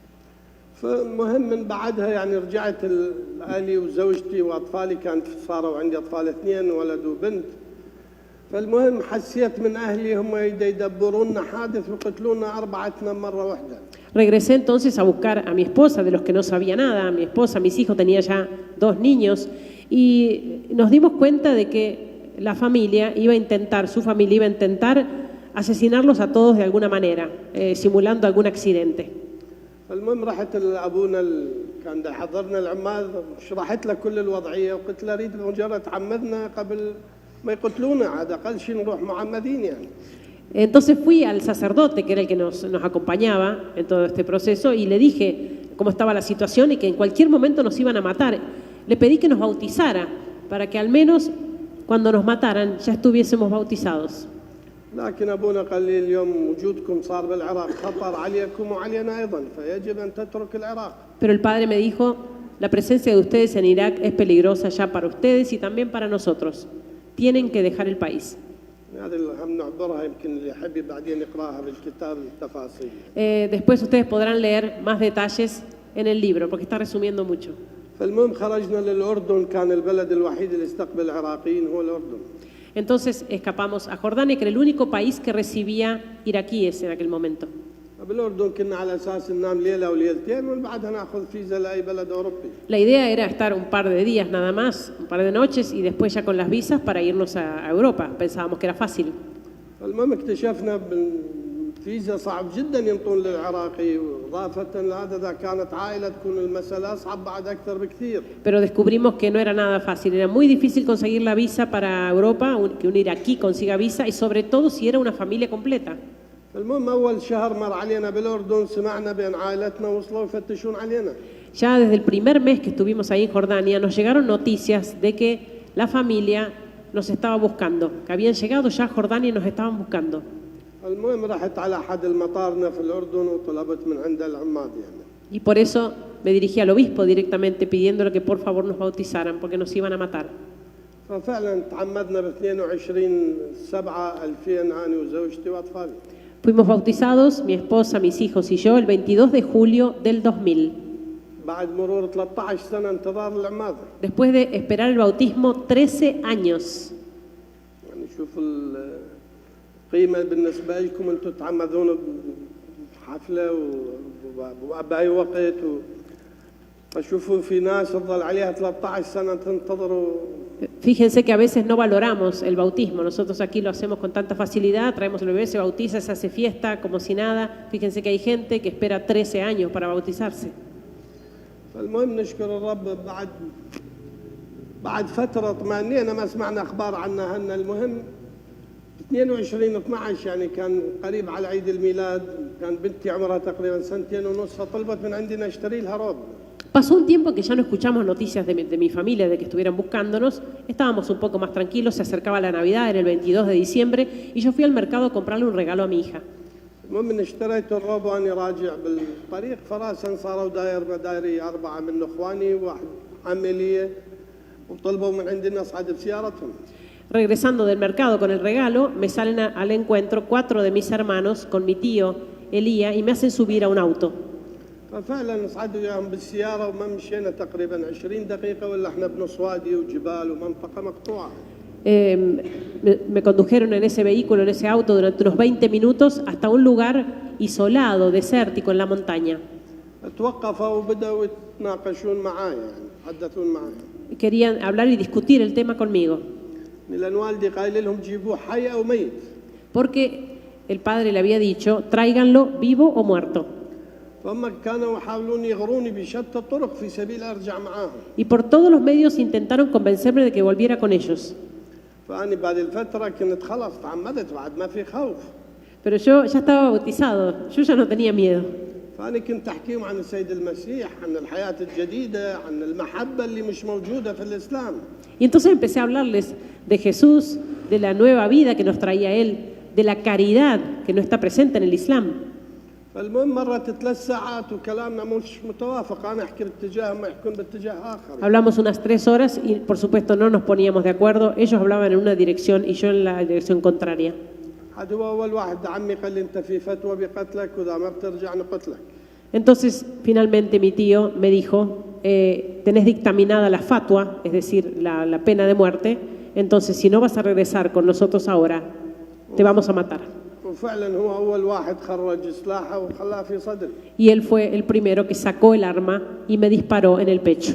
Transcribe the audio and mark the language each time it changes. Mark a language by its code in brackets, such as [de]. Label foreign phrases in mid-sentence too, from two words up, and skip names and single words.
[ar] فمهم من بعدها يعني رجعت لأهلي وزوجتي وأطفالي كانت صاروا عندي أطفال 2 ولد وبنت. فالمهم حسيت من أهلي هم يدبرون لنا حادث وقتلونا 4 مرة واحدة. [es] Regresé entonces a buscar a mi esposa, de los que no sabía nada, a mi esposa, mis hijos, tenía ya 2 niños, y nos dimos cuenta de que la familia iba a intentar, su familia iba a intentar asesinarlos a todos de alguna manera, simulando algún accidente. [ar] المهم رحت لابونا كان يحضرنا العماد شرحت له كل الوضعيه وقلت له اريد مجرد تعمدنا قبل ما يقتلونا عاد اقل شيء نروح معمدين يعني. [es] Entonces fui al sacerdote, que era el que nos acompañaba en todo este proceso, y le dije cómo estaba la situación y que en cualquier momento nos iban a matar. Le pedí que nos bautizara para que al menos cuando nos mataran ya estuviésemos bautizados. [ar] لكن ابونا قال لي اليوم وجودكم صار بالعراق خطر عليكم وعلينا ايضا فيجب ان تترك العراق. [es] Pero el padre me dijo, la presencia de ustedes en Irak es peligrosa ya para ustedes y también para nosotros. Tienen que dejar el país. [ar] هذا اللي هم نعبرها يمكن اللي يحب بعدين يقراها بالكتاب التفاصيل. [es] Después ustedes podrán leer más detalles en el libro porque está resumiendo mucho. [ar] فالمهم خرجنا للأردن كان البلد الوحيد اللي استقبل العراقيين هو الأردن. [es] Entonces escapamos a Jordania, que era el único país que recibía iraquíes en aquel momento. [ar] بالأردن كنا على أساس ننام ليلة وليلتين وبعدها نأخذ فيزا لأي بلد أوروبي. [es] La idea era estar un par de días nada más, un par de noches y después ya con las visas para irnos a Europa. Pensábamos que era fácil. [ar] المهم اكتشفنا فيزا صعب جدا ينطون للعراقي وإضافة لهذا كانت عائلة تكون المسألة أصعب بعد أكثر بكثير. [es] Pero descubrimos que no era nada fácil, era muy difícil conseguir la visa para Europa, que un iraquí consiga visa y sobre todo si era una familia completa. [ar] المهم أول شهر مر علينا بالأردن سمعنا بأن عائلتنا وصلوا يفتشون علينا. [es] Ya desde el primer mes que estuvimos ahí en Jordania nos llegaron noticias de que la familia nos estaba buscando, que habían llegado ya a Jordania y nos estaban buscando. [ar] المهم رحت على أحد المطارنا في الأردن وطلبت من عند العماد يعني. [es] Y por eso me dirigí al obispo directamente pidiéndole que por favor nos bautizaran porque nos iban a matar. [ar] ففعلا تعمدنا ب 22/7/2000 أنا وزوجتي وأطفالي. [es] Fuimos bautizados, mi esposa, mis hijos y yo, el 22 de julio del 2000. [ar] بعد مرور 13 سنة انتظار العماد. [es] Después de esperar el bautismo 13 años. [ar] يعني شوفوا القيمة بالنسبة لكم أنتم تعمدون بحفلة وبأي وقت فشوفوا في ناس تظل عليها 13 سنة تنتظروا. [es] Fíjense que a veces no valoramos el bautismo. Nosotros aquí lo hacemos con tanta facilidad, traemos el bebé, se bautiza, se hace fiesta como si nada. Fíjense que hay gente que espera 13 años para bautizarse. [ar] فالمهم نشكر الرب بعد فترة طمأنينة ما سمعنا أخبار عنها هن المهم 22/12 يعني كان قريب على عيد الميلاد كان بنتي عمرها تقريبا 2.5 سنين فطلبت من عندنا اشتري لها روب. [es] Pasó un tiempo que ya no escuchamos noticias de mi familia, de que estuvieran buscándonos. Estábamos un poco más tranquilos, se acercaba la Navidad, era el 22 de diciembre, y yo fui al mercado a comprarle un regalo a mi hija. [ar] المهم اشتريت الروب وانا راجع بالطريق فراسا صاروا دايري 4 من اخواني وواحد عمليه وطلبوا من عندنا اصعد بسيارتهم. [es] Regresando del mercado con el regalo, me salen al encuentro 4 de mis hermanos con mi tío Elía y me hacen subir a un auto. [ar] ففعلا صعدوا وياهم بالسياره وما مشينا تقريبا 20 دقيقه ولا احنا بنص وادي وجبال ومنطقه مقطوعه. [es] Me condujeron en ese vehículo, en ese auto, durante unos 20 minutos hasta un lugar isolado, desértico, en la montaña. [ar] توقفوا وبدأوا يتناقشون معاي يعني يتحدثون معاي. [es] Querían hablar y discutir el tema conmigo, [ar] لأن والدي قايل لهم جيبوه حي أو ميت. [es] porque el padre le había dicho, tráiganlo vivo o muerto. [ar] فهم كانوا يحاولون يغروني بشتى الطرق في سبيل أرجع معاهم. [es] Y por todos los medios intentaron convencerme de que volviera con ellos. [ar] فأنا بعد الفترة كنت خلاص تعمدت بعد ما في خوف. [es] Pero yo ya estaba bautizado, yo ya no tenía miedo. [ar] فأنا كنت أحكيهم عن السيد المسيح، عن الحياة الجديدة، عن المحبة اللي مش موجودة في الإسلام. [es] Y entonces empecé a hablarles de Jesús, de la nueva vida que nos traía Él, de la caridad que no está presente en el Islam. [ar] فالمهم مرت 3 ساعات وكلامنا مش متوافق، أنا أحكي باتجاه ما يحكون باتجاه آخر. [es] Hablamos unas 3 horas y por supuesto no nos poníamos de acuerdo. Ellos hablaban en una dirección y yo en la dirección contraria. [ar] هذا هو أول واحد عمي قال لي أنت في فتوى بقتلك وإذا ما بترجع نقتلك. [es] Entonces finalmente mi tío me dijo, tenés dictaminada la fatwa, es decir, la pena de muerte, entonces si no vas a regresar con nosotros ahora, te vamos a matar. [ar] وفعلا هو أول واحد خرج سلاحه وخلاه في صدري. [es] Y él fue el primero que sacó el arma y me disparó en el pecho.